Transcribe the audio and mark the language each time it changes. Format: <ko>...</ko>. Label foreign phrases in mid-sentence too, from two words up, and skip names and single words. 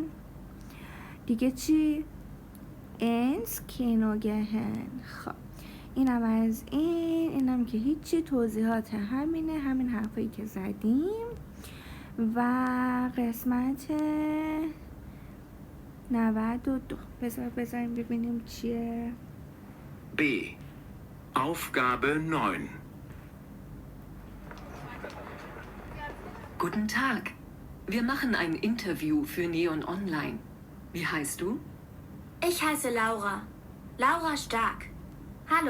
<fa>دیگه چی؟</fa> <de>ins Kino gehen.</de> <fa>خب اینم از اینم که هیچی، توضیحات همین حرفایی که زدیم. و قسمت 92 بذاریم ببینیم چیه.</fa> <de>B. Aufgabe 9. Guten Tag. Wir machen ein Interview für Neon Online. Wie heißt du? Ich heiße Laura. Laura Stark. Hallo.</de>